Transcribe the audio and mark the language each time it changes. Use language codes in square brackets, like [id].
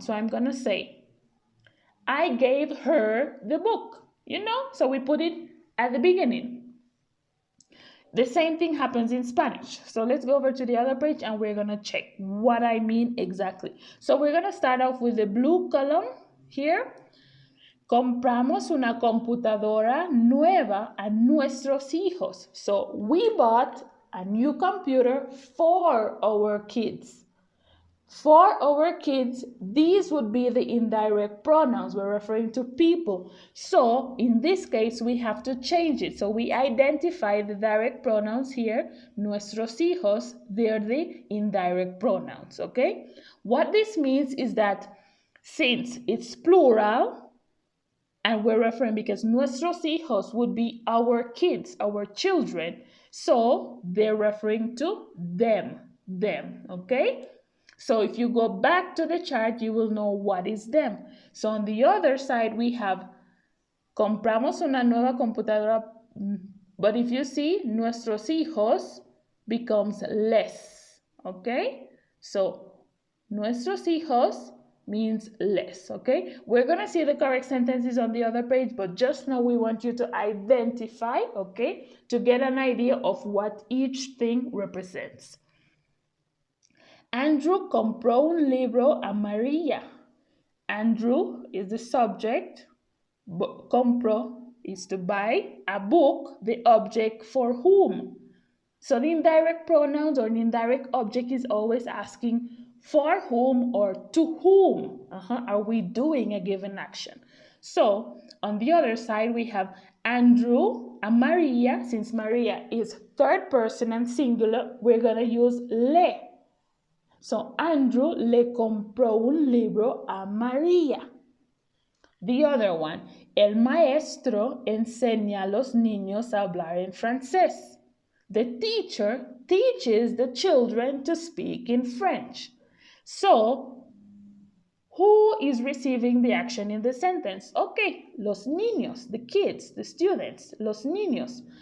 [en] So I'm going to say, I gave her the book, so we put it at the beginning. The same thing happens in Spanish. So let's go over to the other page and we're going to check what I mean exactly. So we're going to start off with the blue column here. [es] Compramos una computadora nueva a nuestros hijos. [en] So we bought a new computer for our kids. For our kids, these would be the indirect pronouns. We're referring to people. So in this case, we have to change it. So we identify the direct pronouns here. [es] Nuestros hijos, [en] they're the indirect pronouns, okay? What this means is that since it's plural, and we're referring because [es] nuestros hijos [en] would be our kids, our children. So they're referring to them, okay? So if you go back to the chart, you will know what is them. So on the other side, we have [es] compramos una nueva computadora. [en] But if you see, [es] nuestros hijos [en] becomes les, okay? So [es] nuestros hijos [en] means less, okay? We're going to see the correct sentences on the other page, but just now we want you to identify, okay, to get an idea of what each thing represents. [es] Andrew compró un libro a María. [en] Andrew is the subject, compró is to buy, a book, the object for whom. So the indirect pronouns or the indirect object is always asking for whom or to whom are we doing a given action. So on the other side, we have Andrew and Maria. Since Maria is third person and singular, we're going to use le. [es] So Andrew le compró un libro a María. [en] The other one, [es] el maestro enseña a los niños a hablar en francés. [en] The teacher teaches the children to speak in French. So Who is receiving the action in the sentence? Okay, [es] los niños, [en] the kids, the students, los niños.